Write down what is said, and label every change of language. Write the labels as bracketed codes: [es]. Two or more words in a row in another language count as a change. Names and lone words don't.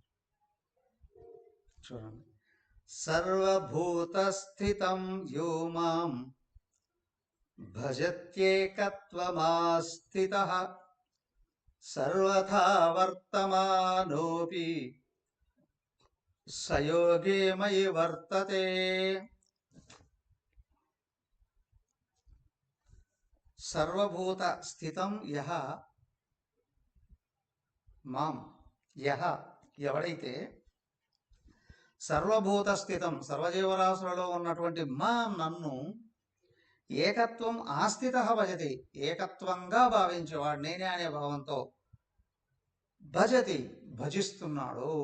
[sa] చూడండి. సర్వభూతస్థితం యో మాం భజత్యేకత్వమాస్థితః సర్వథా వర్తమానోపి సయోగే మయి వర్తతే. సర్వభూత స్థితం యహ మాం, [te] యహ ఎవడైతే, [sa] సర్వభూత స్థితం [te] సర్వజీవరాశులలో ఉన్నటువంటి మాం నన్ను, [sa] ఏకత్వం ఆస్థిత భజతి [te] ఏకత్వంగా భావించేవాడు, నేనే అనే భావంతో, భజతి భజిస్తున్నాడు,